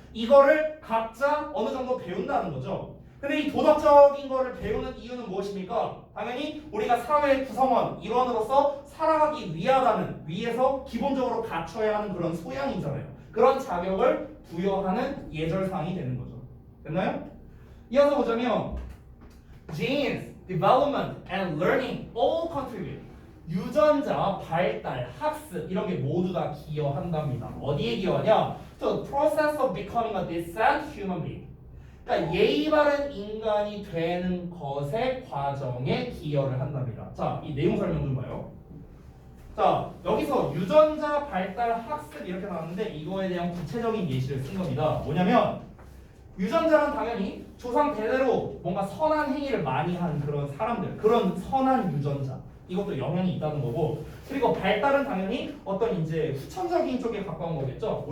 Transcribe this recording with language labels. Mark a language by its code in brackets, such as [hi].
[ko] 이거를 각자 어느 정도 배운다는 거죠. 근데 이 도덕적인 거를 배우는 이유는 무엇입니까? 당연히 우리가 사회의 구성원, 일원으로서 살아가기 위해서 기본적으로 갖춰야 하는 그런 소양이잖아요. 그런 자격을 부여하는 예절사항이 되는 거죠. 됐나요? 이어서 보자면 [en] genes, development, and learning all contribute. [ko] 유전자, 발달, 학습 이런 게 모두 다 기여한답니다. 어디에 기여하냐? [en] To the process of becoming a decent human being. [ko] 그러니까 예의 바른 인간이 되는 것의 과정에 기여를 한답니다. 자, 이 내용 설명 좀 봐요. 자, 여기서 유전자, 발달, 학습 이렇게 나왔는데 이거에 대한 구체적인 예시를 쓴 겁니다. 뭐냐면 유전자는 당연히 조상 대대로 뭔가 선한 행위를 많이 한 그런 사람들, 그런 선한 유전자 이것도 영향이 있다는 거고, 그리고 발달은 당연히 어떤 이제 후천적인 쪽에 가까운 거겠죠.